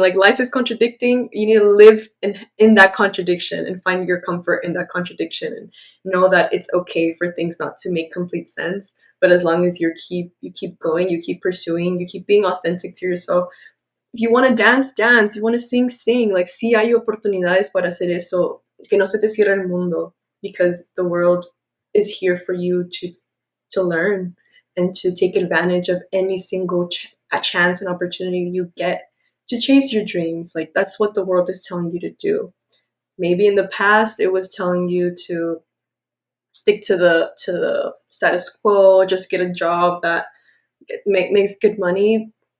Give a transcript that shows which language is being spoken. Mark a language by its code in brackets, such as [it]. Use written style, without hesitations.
[en] Like life is contradicting. You need to live in that contradiction and find your comfort in that contradiction and know that it's okay for things not to make complete sense, But as long as you keep going, you keep pursuing, you keep being authentic to yourself. If you want to dance, dance. You want to sing, sing. [es] Like, sí hay oportunidades para hacer eso. Que no se te cierre el mundo, [en] because the world is here for you to learn and to take advantage of any single a chance and opportunity you get to chase your dreams. Like, that's what the world is telling you to do. Maybe in the past it was telling you to stick to the status quo, just get a job that makes good money.